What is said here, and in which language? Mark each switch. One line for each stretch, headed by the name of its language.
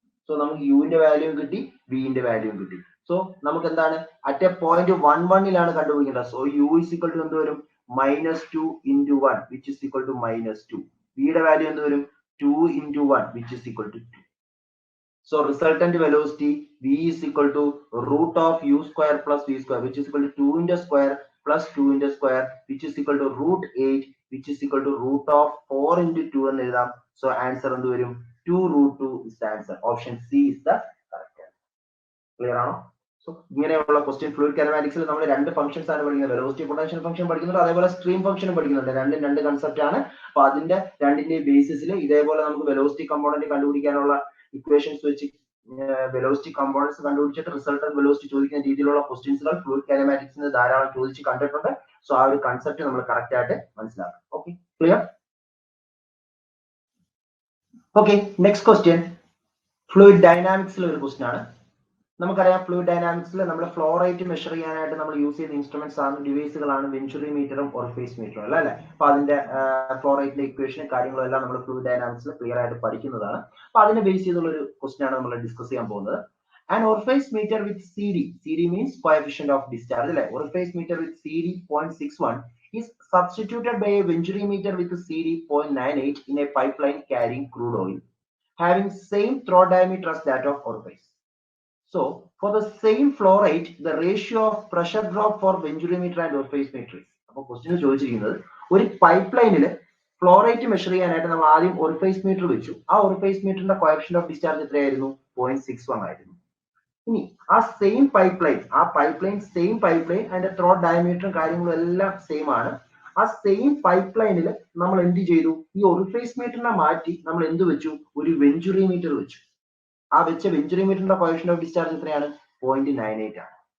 Malayalam: So നമുക്ക് യുവിന്റെ value കിട്ടി, വിന്റെ വാല്യൂ കിട്ടി. സോ നമുക്ക് എന്താണ്?
English: at a point 11
Malayalam: കണ്ടുപിടിക്കേണ്ടത്.
English: so u is equal to
Malayalam: എന്ത് വരും?
English: Minus 2 into 1 which is equal to minus 2.
Malayalam: വിയുടെ വാല്യൂ എന്ത് വരും?
English: 2 into 1 which is equal to 2. So resultant velocity v is equal to root of u square plus v square which is equal to 2 into square plus 2 into square which is equal to root 8 which is equal to root of 4 into 2
Malayalam: എന്ന് എഴുതാം.
English: So answer
Malayalam: എന്ത് വരും?
English: 2 root 2 is the answer. Option C is the correct answer.
Malayalam: Clear ആണോ? So ഇങ്ങനെയുള്ള question fluid കൈനമാറ്റിക്സിൽ നമ്മൾ രണ്ട് functions ആണ് പഠിക്കുന്നത്. വെലോസിറ്റി പൊട്ടൻഷ്യൽ ഫംഗ്ഷൻ പഠിക്കുന്നുണ്ട്, അതേപോലെ സ്ട്രീം ഫംഗ്ഷനും പഠിക്കുന്നുണ്ട്. രണ്ടും രണ്ട് കൺസെപ്റ്റ് ആണ്. അപ്പൊ അതിന്റെ രണ്ടിന്റെ ബേസിസിൽ ഇതേപോലെ നമുക്ക് വെലോസിറ്റി കമ്പോണന്റ് കണ്ടുപിടിക്കാനുള്ള ഇക്വേഷൻസ് വെച്ച് വെലോസിറ്റി കമ്പോണന്റ്സ് കണ്ടുപിടിച്ചിട്ട് റിസൾട്ടന്റ് വെലോസിറ്റി ചോദിക്കുന്ന രീതിയിലുള്ള ക്വസ്റ്റ്യൻസുകൾ ഫ്ലൂയിഡ് കൈനമാറ്റിക്സിന് ധാരാളം ചോദിച്ച് കണ്ടിട്ടുണ്ട്. സോ ആ ഒരു കൺസെപ്റ്റ് നമ്മൾ കറക്റ്റ് ആയിട്ട് മനസ്സിലാക്കാം. Okay, clear? Okay, next question fluid ഡൈനാമിക്സിലെ ഒരു ക്വസ്റ്റ്യൻ ആണ്. നമുക്കറിയാം ഫ്ലൂയിഡ് ഡൈനാമിക്സിൽ നമ്മൾ ഫ്ലോ റേറ്റ് മെഷർ ചെയ്യാനായിട്ട് നമ്മൾ യൂസ് ചെയ്യുന്ന ഇൻസ്ട്രുമെന്റ്സ് ആണ്, ഡിവൈസുകളാണ് വെഞ്ചുറി മീറ്ററും ഓറിഫേസ് മീറ്ററും അല്ല അല്ലെ. അപ്പൊ അതിന്റെ ഫ്ലോ റേറ്റിന്റെ ഇക്വേഷനും കാര്യങ്ങളും എല്ലാം നമ്മൾ ഫ്ലൂയിഡ് ഡൈനാമിക്സിൽ ക്ലിയർ ആയിട്ട് പഠിക്കുന്നതാണ്. അപ്പൊ അതിനെ ബേസ് ചെയ്തുള്ള ഒരു ക്വസ്റ്റ്യൻ ആണ് നമ്മൾ ഡിസ്കസ് ചെയ്യാൻ പോകുന്നത്.
English: An orifice meter with CD means coefficient of discharge, right? Orifice meter with CD 0.61 is substituted by a venturi meter with CD 0.98 in a pipeline carrying crude oil, having same throat diameter as that of orifice. So for the same flow rate, the ratio of pressure drop for venturi meter and orifice meter is.
Malayalam: അപ്പോൾ question ചോദിച്ചിരിക്കുന്നത് ഒരു pipe ലൈനിൽ flow rate measure ചെയ്യാനായിട്ട് നമ്മൾ ആദ്യം orifice meter വെച്ചു. ആ orifice meterന്റെ coefficient of discharge എത്രയായിരുന്നു? 0.61 ആയിരുന്നു. ഇനി ആ same pipe line same pipe line അതിന്റെ ത്രോട്ട് ഡയമീറ്ററും കാര്യങ്ങളും എല്ലാം സെയിം ആണ്. ആ സെയിം പൈപ്പ് ലൈനിൽ നമ്മൾ എന്ത് ചെയ്തു? ഈ orifice meterനെ മാറ്റി നമ്മൾ എന്ത് വെച്ചു? ഒരു വെഞ്ചുറി മീറ്റർ വെച്ചു. ആ വെച്ച വെഞ്ചുറി മീറ്ററിന്റെ കോഎഫിഷ്യന്റ് ഓഫ് ഡിസ്ചാർജ് എത്രയാണ്? 0.98 ആണ്.